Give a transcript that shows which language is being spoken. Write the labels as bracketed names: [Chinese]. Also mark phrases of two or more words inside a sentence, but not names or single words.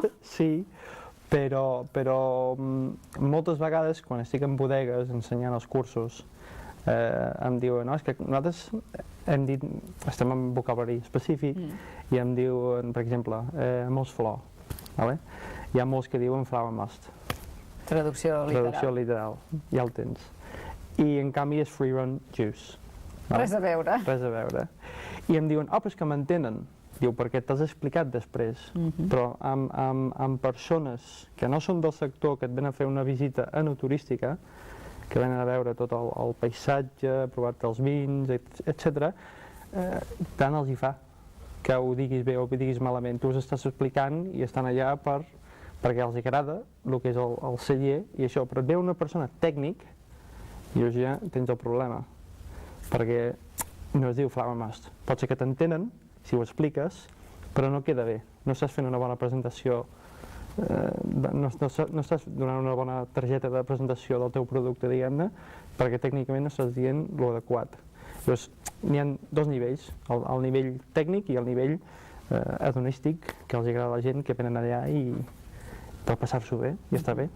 [Catalan] Sí, però moltes vegades quan estic en bodegues ensenyant els cursos em diuen, no, és que nosaltres hem dit, estem en vocabulari específic i em diuen, per exemple, molts flor, vale? Hi ha molts que diuen [English] flower must. [Catalan] Traducció literal. Traducció literal, ja el tens. I en canvi és [English] free run juice. [Catalan] Res a veure. Res a veure. I em diuen, però és que m'entenen. Diu, perquè t'has explicat després. Però amb persones que no són del sector, que et venen a fer una visita enoturística, que venen a veure tot el paisatge, provar-te els vins, etc., tant els hi fa que ho diguis bé o ho diguis malament. Tu us estàs explicant i estan allà perquè els agrada el que és el celler i això, però et ve una persona tècnic i llavors ja tens el problema, perquè no es diu [English] flower must. [Catalan] Pot ser que t'entenen si ho expliques, però no queda bé, no estàs fent una bona presentació, no estàs donant una bona targeta de presentació del teu producte, diguem-ne, perquè tècnicament no estàs dient l'adequat. Llavors, n'hi ha dos nivells, el nivell tècnic i el nivell hedonístic, que els agrada a la gent que venen allà i per passar-s'ho bé, i està bé.